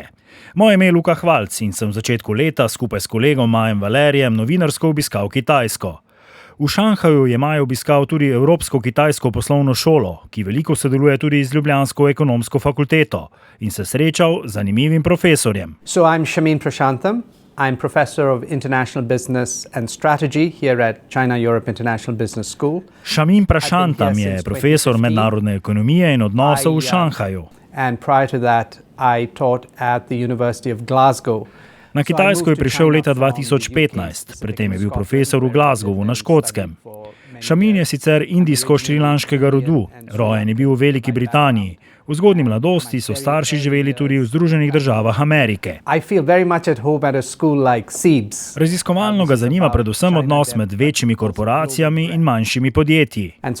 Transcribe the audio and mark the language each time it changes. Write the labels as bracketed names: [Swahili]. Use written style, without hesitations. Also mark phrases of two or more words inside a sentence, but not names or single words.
[Slovenian] Moje ime je Luka Hvalc in sem v začetku leta skupaj s kolegom Majem Valerijem novinarsko obiskal Kitajsko. V Šanghaju je Maj obiskal tudi Evropsko-kitajsko poslovno šolo, ki veliko sodeluje tudi z ljubljansko ekonomsko fakulteto in se srečal z zanimivim profesorjem. [English] So I'm Shamin Prashantham. I'm professor of international business and strategy here at China-Europe International Business School. [Slovenian] Shamin Prashantham je profesor mednarodne ekonomije in odnosov v Šanghaju. [English] And prior to that, I taught at the University of Glasgow. [Slovenian] Na Kitajsko je prišel leta 2015, predtem je bil profesor v Glasgowu na Škotskem. Shamin je sicer indijsko-šrilanškega rodu, rojen je bil v Veliki Britaniji. V zgodnji mladosti so starši živeli tudi v Združenih državah Amerike. Raziskovalno ga zanima predvsem odnos med večjimi korporacijami in manjšimi podjetji.